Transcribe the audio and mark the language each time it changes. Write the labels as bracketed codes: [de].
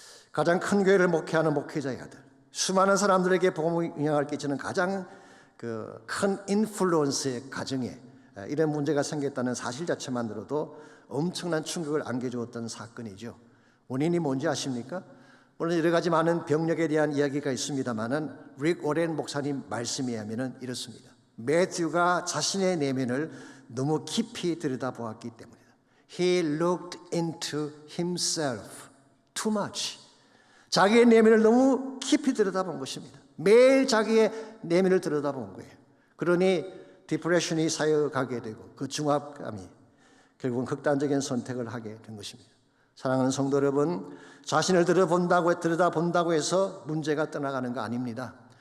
[ko] 가장 큰 교회를 목회하는 목회자의 아들, 수많은 사람들에게 복음의 영향을 끼치는 가장 큰 인플루언스의 가정에 이런 문제가 생겼다는 사실 자체만으로도 엄청난 충격을 안겨주었던 사건이죠. 원인이 뭔지 아십니까? 물론 여러 가지 많은 병력에 대한 이야기가 있습니다만은 릭 워렌 목사님 말씀에 의하면 이렇습니다. 매튜가 자신의 내면을 너무 깊이 들여다보았기 때문이다. [en] He looked into himself too much. [ko] 자기의 내면을 너무 깊이 들여다본 것입니다. 매일 자기의 내면을 들여다본 거예요. 그러니 디프레션이 쌓여가게 되고 그 중압감이 결국은 극단적인 선택을 하게 된 것입니다. 사랑하는 성도 여러분, 자신을 들여다본다고 해서 문제가 떠나가는 거 아닙니다.